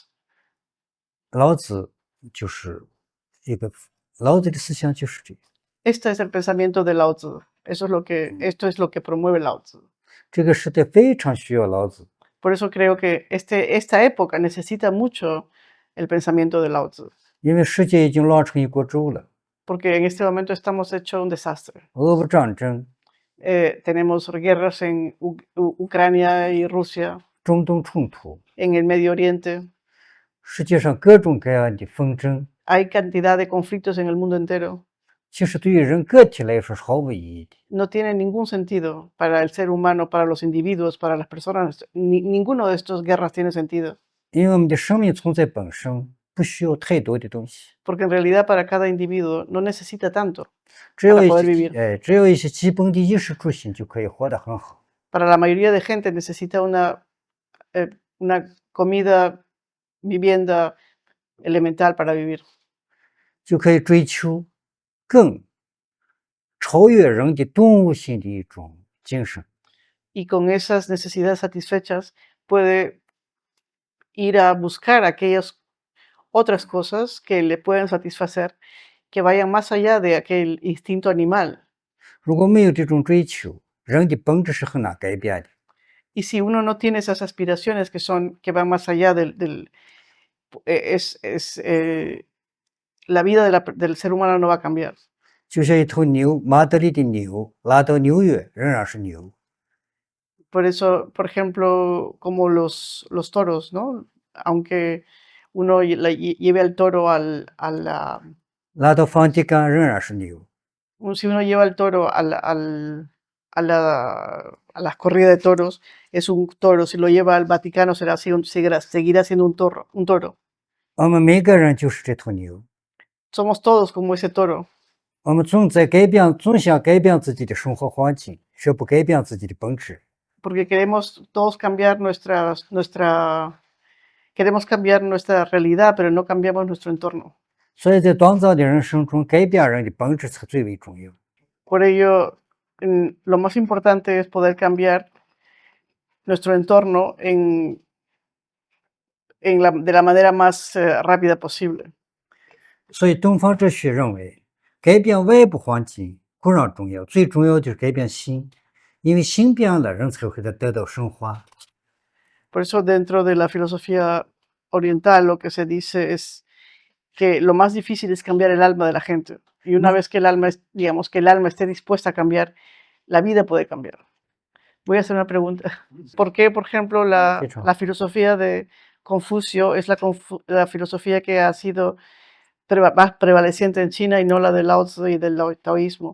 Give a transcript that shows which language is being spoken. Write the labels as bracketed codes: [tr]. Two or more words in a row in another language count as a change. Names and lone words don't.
[zh] 老子就是一个老子的思想就是这个。 [es] Este es el pensamiento de Lao Tzu. Esto es lo que promueve Lao Tzu. [zh] 这个时代非常需要老子。 [es] Por eso creo que esta época necesita mucho el pensamiento de Lao Tzu, [zh] 因为世界已经乱成一锅粥了， [es] porque en este momento estamos hecho un desastre. [zh] 俄乌战争、 [es] Tenemos guerras en Ucrania y Rusia, [zh] 中东冲突， [es] en el Medio Oriente. [zh] 世界上各种各样的纷争， [es] Hay cantidad de conflictos en el mundo entero. [zh] 其实对于人个体来说是毫无意义的。 [es] No tiene ningún sentido para el ser humano, para los individuos, para las personas. Ninguno de estas guerras tiene sentido. [zh] 因为我们的生命存在本身不需要太多的东西， [es] Porque en realidad para cada individuo no necesita tanto [zh] 只有 [es] para [zh] 一 [es] poder [zh] 些 [es] vivir. [zh] 只有一些基本的衣食住行就可以活得很好。 [es] Para la mayoría de gente necesita una comida, vivienda elemental para vivir. [zh] 就可以追求更超越人的动物性的一种精神。 [es] Y con esas necesidades satisfechas puede ir a buscar aquellas otras cosas que le pueden satisfacer, que vayan más allá de aquel instinto animal. [zh] 如果没有这种追求，人的本质是很难改变的。 [es] Y si uno no tiene esas aspiraciones que van más allá la vida del ser humano no va a cambiar. [zh] 就像一头牛，马德里的牛拉到纽约仍然是牛。 [es] Por eso, por ejemplo, como los toros, ¿no? Aunque uno lleve al toro [zh] 拉到梵蒂冈仍然是牛。 [es] si uno lleva al toro a las corridas de toros, es un toro. Si lo lleva al Vaticano, seguirá siendo un toro. [zh] 我们每个人就是这头牛， [es] Somos todos como ese toro. [zh] 我们总想改变自己的生活环境，却不改变自己的本质。 [es] Porque queremos todos cambiar queremos cambiar nuestra realidad, pero no cambiamos nuestro entorno. [zh] 所以在短暂的人生中，改变人的本质才最为重要。 [es] Por ello, lo más importante es poder cambiar nuestro entorno de la manera más rápida posible. [zh] 所以东方哲学认为，改变外部环境固然重要，最重要就是改变心，因为心变了，人才会得到升华。 [es] Por eso, dentro de la filosofía oriental, lo que se dice es que lo más difícil es cambiar el alma de la gente. Y una vez que el alma esté dispuesta a cambiar, la vida puede cambiar. Voy a hacer una pregunta. ¿Por qué, por ejemplo, la filosofía de Confucio es la filosofía que ha sido más prevaleciente en China y no la del Lao Tzu y del taoísmo?